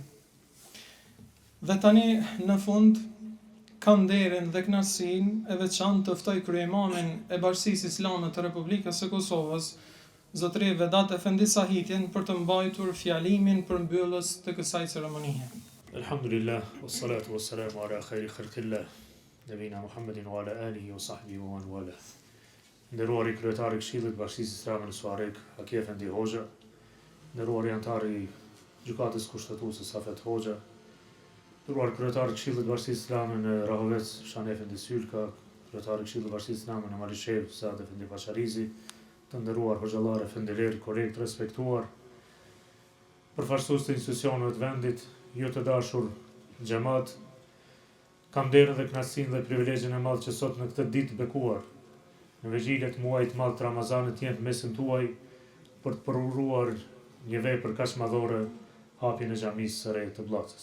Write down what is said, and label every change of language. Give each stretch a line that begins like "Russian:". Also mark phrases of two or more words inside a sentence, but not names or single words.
Albanian: Dhe tani në fund kam nderin dhe kënaqësinë e veçantë të ftoj kryeïmamin e Bashkisë Islame të Republikës së Kosovës, Zotëri Vedat Efendi Sahitin, për të mbajtur fjalimin përmbyllës të kësaj ceremonie.
Arabic: الحمد لله والصلاة والسلام على خير خلق الله نبينا محمد وعلى آله وصحبه ومن والى.
Albanian: Nderuari kryetari i Këshillit Bashkisë Islame në Suarek, Haki Efendi Hoxha, nderuari antari i gjykatës kushtetuese Safet Hoxha, nderuar kryetari i Këshillit Bashkisë Islame në Rahovec, Shan Efendi Sylka, kryetari i Këshillit të Bashkisë Islame në Malishev, Saad Efendi Pasharizi, të nderuar hoxhallar efendiler, korrekt, respektuar, përfaqësues të institucioneve të vendit, ju të dashur xhamat, kam derën dhe kënaqësinë dhe privilegjin e madh që sot në këtë ditë bekuar, në vigjilje të muajit të madh të Ramazanit, jenë mesin tuaj për të përuruar një vepër kaq madhore, hapjen e xhamisë së re të Bllacës.